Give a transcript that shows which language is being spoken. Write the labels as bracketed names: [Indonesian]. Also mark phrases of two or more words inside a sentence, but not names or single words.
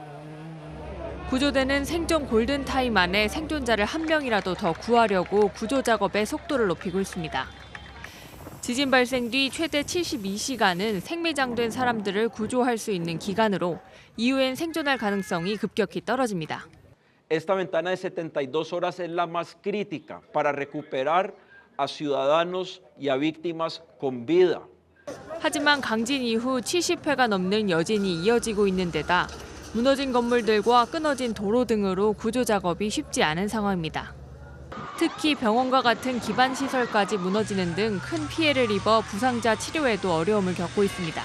[Korean] 구조대는 생존 골든타임 안에 생존자를 한 명이라도 더 구하려고 구조 작업의 속도를 높이고 있습니다. 지진 발생 뒤 최대 72시간은 생매장된 사람들을 구조할 수 있는 기간으로 이후엔 생존할 가능성이 급격히 떨어집니다. [Spanish] Esta ventana de 72 horas es la más crítica para recuperar a ciudadanos y a víctimas con vida. [Korean] 하지만 강진 이후 70회가 넘는 여진이 이어지고 있는 데다 무너진 건물들과 끊어진 도로 등으로 구조 작업이 쉽지 않은 상황입니다. 특히 병원과 같은 기반 시설까지 무너지는 등 큰 피해를 입어 부상자 치료에도 어려움을 겪고 있습니다.